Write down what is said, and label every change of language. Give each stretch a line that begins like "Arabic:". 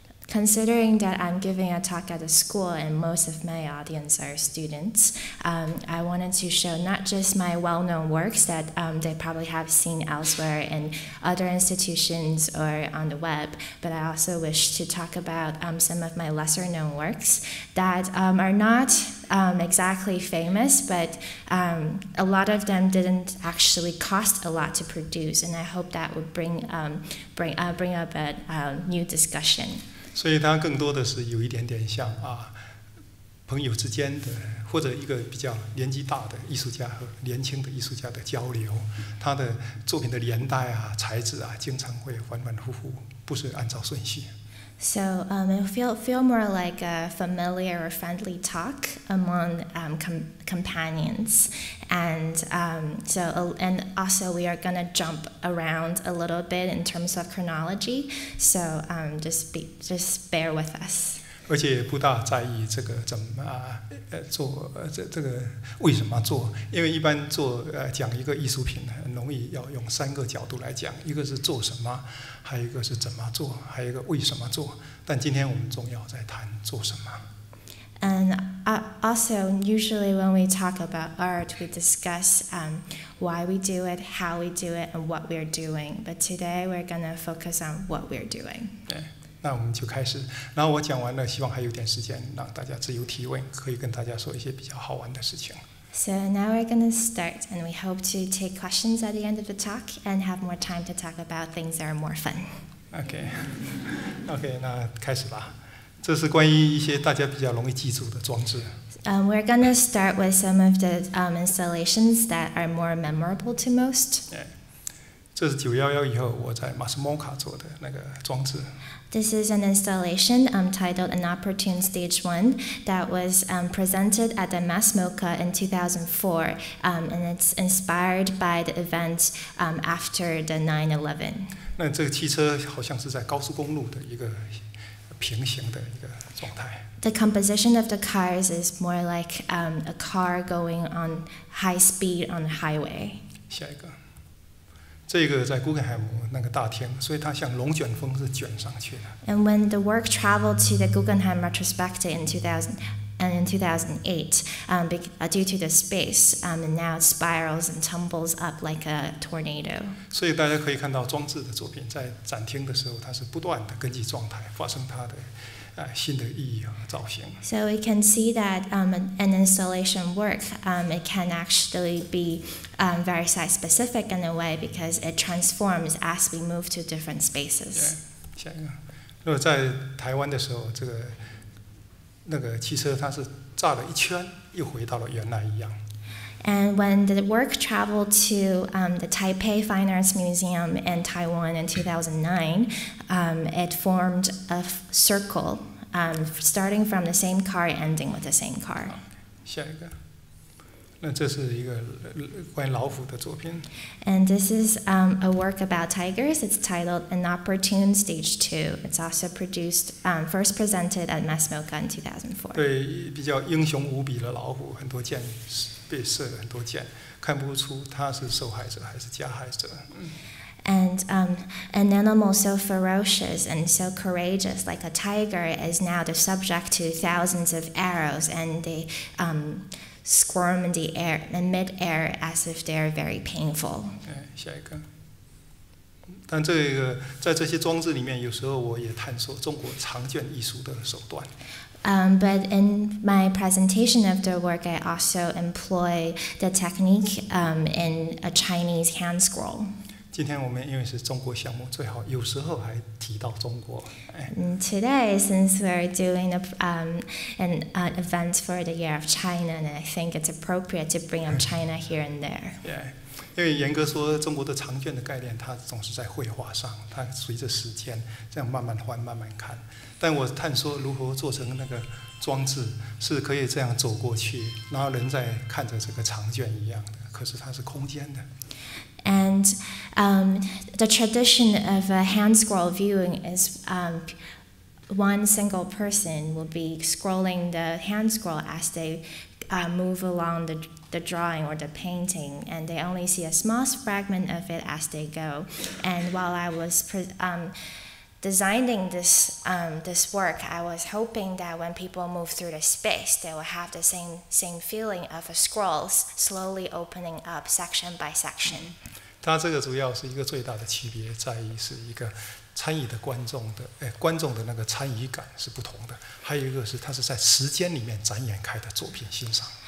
English: Considering that I'm giving a talk at a school and most of my audience are students, I wanted to show not just my well-known works that they probably have seen elsewhere in other institutions or on the web, but I also wish to talk about some of my lesser-known works that are not exactly famous, but a lot of them didn't actually cost a lot to produce, and I hope that would bring up a new discussion.
Chinese: 所以它更多的是有一点点像朋友之间的，或者一个比较年纪大的艺术家和年轻的艺术家的交流。他的作品的年代材质经常会反反复复，不是按照顺序。
English: So it feel more like a familiar or friendly talk among companions, and and also we are gonna jump around a little bit in terms of chronology. So just bear with us.
Chinese: 而且不大在意这个怎么做，这个为什么做？因为一般讲一个艺术品很容易要用3个角度来讲，一个是做什么，还有一个是怎么做，还有一个为什么做。但今天我们重要在谈做什么。
English: And also, usually when we talk about art, we discuss why we do it, how we do it, and what we're doing. But today we're going to focus on what we're doing.
Chinese: 对，那我们就开始。然后我讲完了，希望还有点时间让大家自由提问，可以跟大家说一些比较好玩的事情。
English: So now we're going to start, and we hope to take questions at the end of the talk and have more time to talk about things that are more fun.
Chinese: OK， 那开始吧。这是关于一些大家比较容易记住的装置。
English: We're going to start with some of the installations that are more memorable to most.
Chinese: 这是911以后我在马斯莫卡做的那个装置。
English: This is an installation titled Inopportune Stage 1 that was presented at the MASMOCA in 2004, and it's inspired by the events after the 9/11.
Chinese: 那这个汽车好像是在高速公路的一个平行的一个状态。
English: The composition of the cars is more like a car going on high speed on the highway.
Chinese: 下一个。这个在古根海姆那个大厅，所以它像龙卷风是卷上去的。
English: And when the work traveled to the Guggenheim Retrospective in 2008, due to the space, and now it spirals and tumbles up like a tornado.
Chinese: 所以大家可以看到装置的作品在展厅的时候，它是不断的根据状态发生它的新的意义和造型。
English: So we can see that an installation work, it can actually be very site-specific in a way because it transforms as we move to different spaces.
Chinese: 下一个，如果在台湾的时候，那个汽车它是炸了一圈，又回到了原来一样。
English: And when the work traveled to the Taipei Fine Arts Museum in Taiwan in 2009, it formed a circle, starting from the same car, ending with the same car.
Chinese: 下一个，那这是一个关于老虎的作品。
English: And this is a work about tigers. It's titled Inopportune Stage 2. It's also first presented at MASMOCA in 2004.
Chinese: 对，比较英雄无比的老虎，很多箭被射了很多箭，看不出他是受害者还是加害者。
English: And an animal so ferocious and so courageous, like a tiger, is now the subject to thousands of arrows, and they squirm in the air, in mid-air, as if they are very painful.
Chinese: 下一个。但这个在这些装置里面，有时候我也探索中国长卷艺术的手段。
English: But in my presentation of the work, I also employ the technique in a Chinese hand scroll.
Chinese: 今天我们因为是中国项目，最好有时候还提到中国。
English: Today, since we're doing an event for the Year of China, and I think it's appropriate to bring up China here and there.
Chinese: 因为严格说，中国的长卷的概念，它总是在绘画上，它随着时间这样慢慢换、慢慢看。但我探索如何做成那个装置，是可以这样走过去，然后人在看着这个长卷一样的，可是它是空间的。
English: And the tradition of a hand scroll viewing is one single person will be scrolling the hand scroll as they move along the drawing or the painting, and they only see a small fragment of it as they go. And while I was designing this work, I was hoping that when people move through the space, they will have the same feeling of a scrolls slowly opening up section by section.
Chinese: 它这个主要是一个最大的区别在于是一个参与的观众的那个参与感是不同的，还有一个是它是在时间里面展演开的作品欣赏。